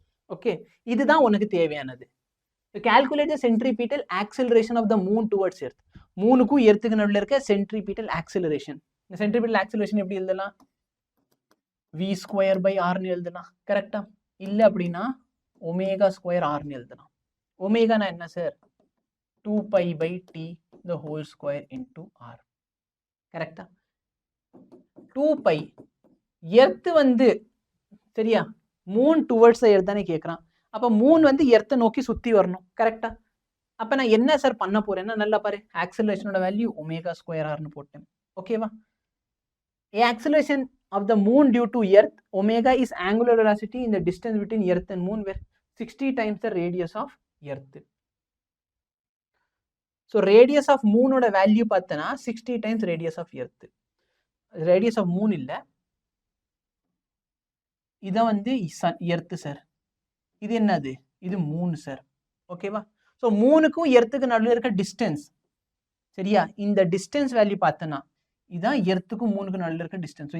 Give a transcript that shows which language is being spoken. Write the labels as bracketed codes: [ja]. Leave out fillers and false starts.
[en] okay, [ta] இதுதான் உனக்கு தேவையானது. [en] Calculate the centripetal acceleration of the moon towards earth. [ta] மூணுக்கும் எர்த்துக்கு நடுவில் இருக்க சென்ட்ரிபிட்டல் ஆக்சிலரேஷன். இந்த சென்ட்ரிபிட்டல் ஆக்சிலரேஷன் எப்படி எழுதலாம், v²/r எழுதலாம். கரெக்டா? இல்ல அப்படின்னா ω²r எழுதலாம். ஒமேகானா என்ன sir, [en] 2π/t the whole square into r. [ta] கரெக்டா? 2π எர்த் வந்து, சரியா, மூன் டுவர்ட்ஸ் எர்த் தானே கேட்கறான். அப்ப மூன் வந்து எர்த்தை நோக்கி சுத்தி வரணும். கரெக்டா? அப்ப நான் என்ன சார் பண்ண போறேன்னா, நல்லா பாரு, ஆக்சிலரேஷனோட வேல்யூ ω²r போட்டேன். ஓகேவா? [en] acceleration of the moon due to earth, omega is angular velocity in the distance between earth and moon, where 60 times the radius of earth. so radius of moon oda value பார்த்தனா 60 times radius of earth. radius of moon [ta] இல்ல, இத வந்து earth sir. இது என்னது, இது Moon sir. ஓகேவா? So மூணுக்கும் எர்த்துக்கு நடுவில் இருக்க டிஸ்டன்ஸ், சரியா, இந்த டிஸ்டன்ஸ் வேல்யூ பார்த்தனா இதான் எர்த்துக்கும் மூணுக்கு நடுவில் இருக்க டிஸ்டன்ஸ்.